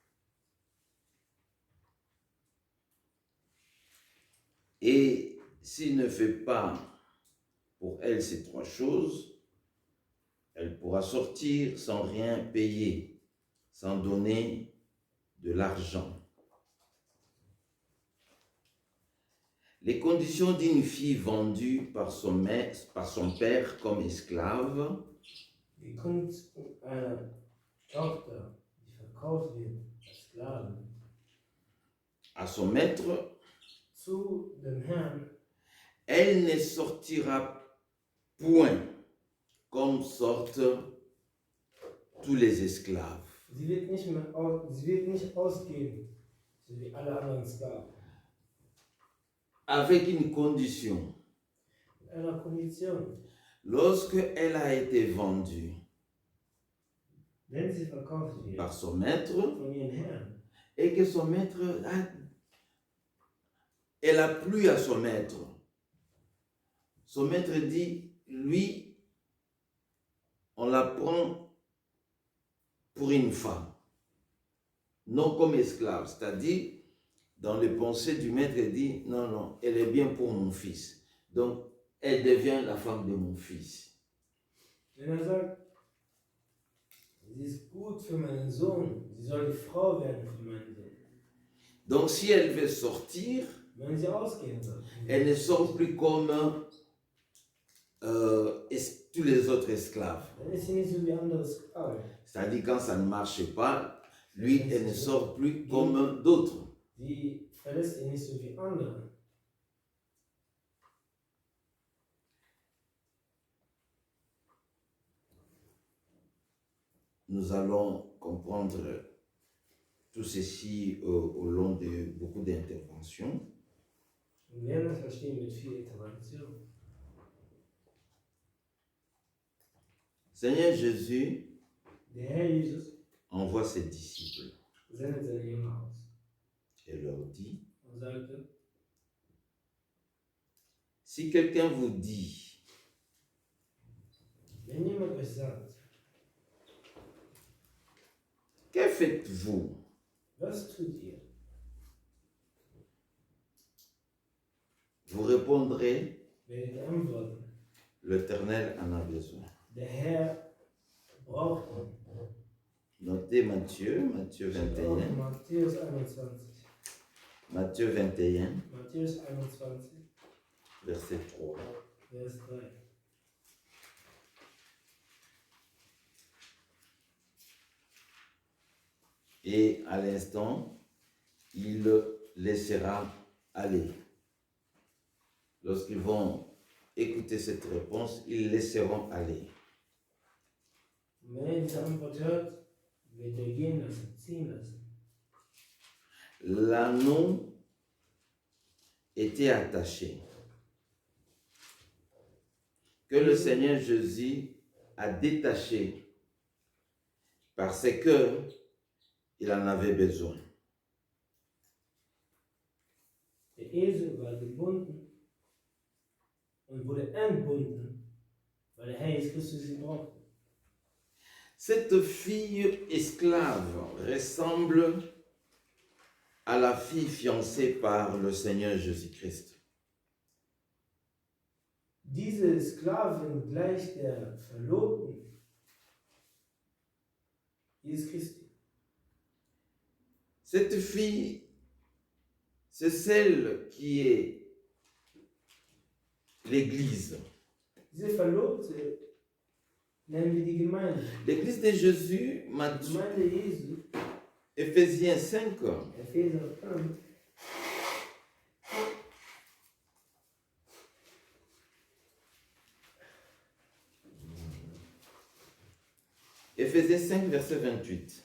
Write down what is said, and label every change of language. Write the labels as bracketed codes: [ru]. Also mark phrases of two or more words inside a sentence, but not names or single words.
[fr] Et s'il ne fait pas pour elle ces trois choses, elle pourra sortir sans rien payer, sans donner de l'argent. Les conditions d'une fille vendue par son père comme esclave. [de] Wie kommt eine Tochter, die verkauft wird als Sklave, [fr] À son maître, [de] zu dem Herrn? [fr] elle ne sortira point comme sortent tous les esclaves. [de] Sie wird nicht ausgehen, so wie alle anderen Sklaven. [fr] Avec une condition. [de] Mit einer Kondition. [fr] Lorsque elle a été vendue [de] Wenn sie verkauft wird [fr] par son maître [de] von ihrem Herrn [fr] et que son maître elle a plu à son maître. Son maître dit, lui, on la prend pour une femme, non comme esclave. C'est-à-dire, dans les pensées du maître, il dit, non, non, elle est bien pour mon fils. Donc, elle devient la femme de mon fils. [de] Wenn sagt, sie ist gut für meinen Sohn, sie soll die Frau werden für meinen Sohn. [fr] Donc, si elle veut sortir, [de] Wenn sie ausgehen soll, [fr] elle ne sort plus comme tous les autres esclaves. [de] dann ist sie nicht so wie andere Sklaven. [fr] C'est-à-dire, quand ça ne marche pas, lui, elle ne sort plus comme d'autres. [de] Sie verlässt ihn nicht so wie andere. [fr] Nous allons comprendre tout ceci au long de beaucoup d'interventions. [de] Wir werden das verstehen mit viel Intervention. [fr] Seigneur Jésus [de] Der Herr Jesus [fr] envoie ses disciples [de] sendet seine Jünger aus [fr] et leur dit, [de] und sagte, [fr] si quelqu'un vous dit, [de] wenn jemand euch sagt, [fr] que faites-vous? [de] was tut ihr? [fr] Vous répondrez, [de] Werdet ihr antworten, [fr] l'Éternel en a besoin. [de] der Herr braucht ihn. [fr] Notez Matthieu 21. [de] Matthäus 21. [fr] Matthieu 21, [de] Matthäus 21, [fr] verset 3. [de] Vers 3. [fr] Et à l'instant, il le laissera aller. Lorsqu'ils vont écouter cette réponse, ils laisseront aller. [de] Und wenn er diese Antwort hört, wird er gehen lassen, ziehen lassen. [fr] L'anneau était attaché, que le Seigneur Jésus a détaché parce que il en avait besoin. [de] Der Esel war gebunden und wurde entbunden, weil der Herr Jesus Christus ihn brauchte. [fr] Cette fille esclave ressemble à la fille fiancée par le Seigneur Jésus-Christ. [de] Diese Sklavin gleicht der Verlobten Jesus Christi. [fr] Cette fille, c'est celle qui est l'Église. [de] Diese Verlobte nennen wir die Gemeinde. [fr] L'Église de Jésus, [de] Die Gemeinde Jesu, [fr] Éphésiens 5, [de] Epheser 5, [fr] Éphésiens 5, verset 28.